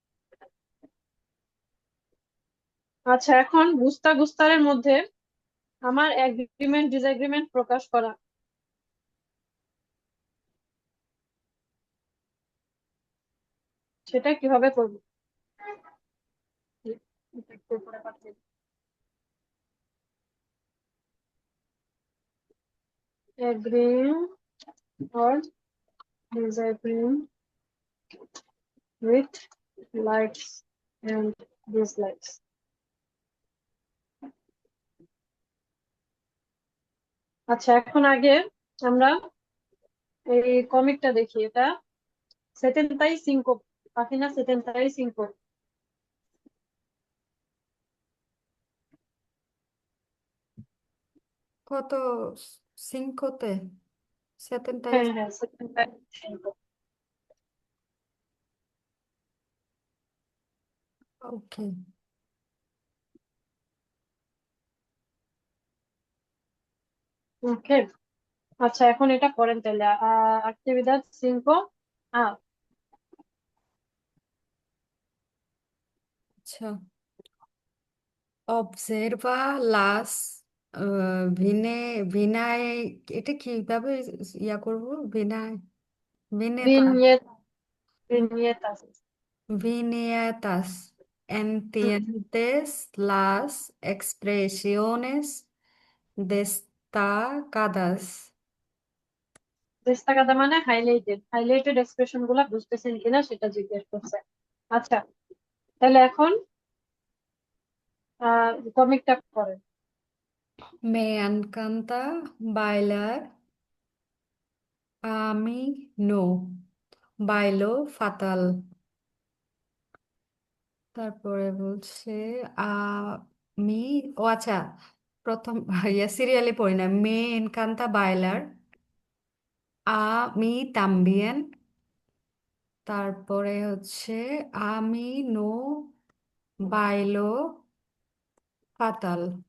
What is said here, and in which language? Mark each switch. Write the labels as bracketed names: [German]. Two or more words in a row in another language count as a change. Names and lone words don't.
[Bangla] আচ্ছা, এখন গুস্তারের মধ্যে আমার [English] agreement disagreement [Bangla] প্রকাশ করা, সেটা কিভাবে করবো? এটা একটু উপরে পাঠিয়ে দিই। [English] Agreeing or disagreeing with likes and dislikes। [Bangla] আচ্ছা, এখন আগে আমরা এই কমিকটা দেখি। এটা 75 página 75। কত? সিঙ্কোতে হ্যাঁ, 75? হ্যাঁ, 75। ওকে। ওকে, আচ্ছা, এখন এটা করেন তাহলে। [Spanish] actividad 5A। [Bangla] আচ্ছা, [Spanish] observa las viñe viñetas, [Bangla] এটা কিভাবে ইয়া করব? [Spanish] viñetas, viñeta, viñet viñetas। viñetas, হুম, entiendes las expresiones destacadas? [Bangla] destacada মানে [English] highlighted expression [Bangla] গুলা বুঝতেছেন কিনা সেটা জিজ্ঞেস করছে। আচ্ছা, তাহলে এখন কমিকটা করেন। [Spanish] Me encanta bailar, a mí no, bailo fatal। [Bangla] তারপরে বলছে আমি, ও আচ্ছা, প্রথম সিরিয়ালে পড়ি না। [Spanish] Me encanta bailar, a mí también. তারপরে হচ্ছে a mí no bailo fatal.